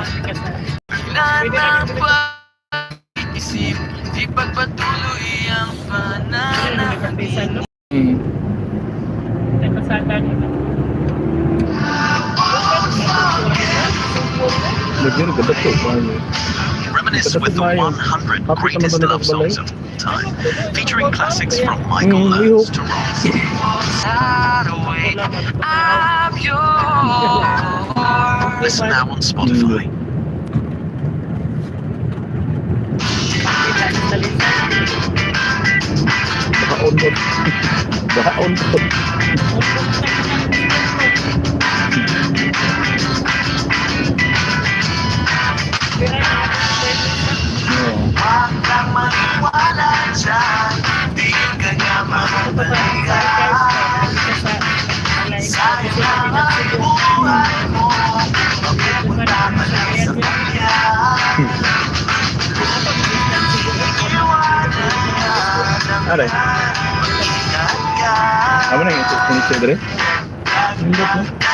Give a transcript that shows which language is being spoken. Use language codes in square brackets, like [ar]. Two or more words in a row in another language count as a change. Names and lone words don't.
[tl] Ilan ang pag-iisip, ipagpatuloy ang pananahimik. Lagyan, ganda to. [en] Reminisce with the 100 greatest love songs of all time, featuring classics from Michael Learns to Ross. Listen now on Spotify. [tl] Baka on-pod. Huwag kang maniwala dyan, di ka nga mapapaligan. Sayang lang ang buhay mo, mapupunta ka lang sa kanya. [id] Ada? Apa nih Indonesia dari? Enggak lah.